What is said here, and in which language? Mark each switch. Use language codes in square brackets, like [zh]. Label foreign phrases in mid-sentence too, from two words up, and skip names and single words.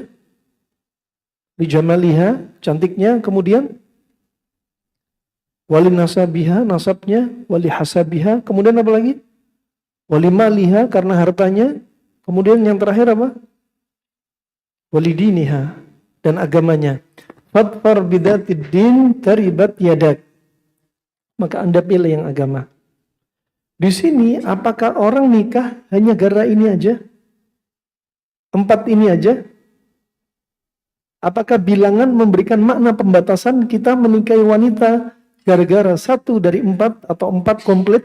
[id] Bijamaliha, cantiknya, kemudian [ar] ولنسبها, [id] nasabnya, [ar] ولحسبها, [id] kemudian apa lagi? [ar] ولمالها, [id] karena hartanya, kemudian yang terakhir apa? [ar] ولدينها, [id] dan agamanya. [ar] فاظفر بذات الدين تربت يداك. [id] Maka Anda pilih yang agama. Di sini apakah orang nikah hanya gara ini aja? 4 ini aja? Apakah bilangan memberikan makna pembatasan kita menikahi wanita gara-gara 1 dari 4 atau 4 komplit?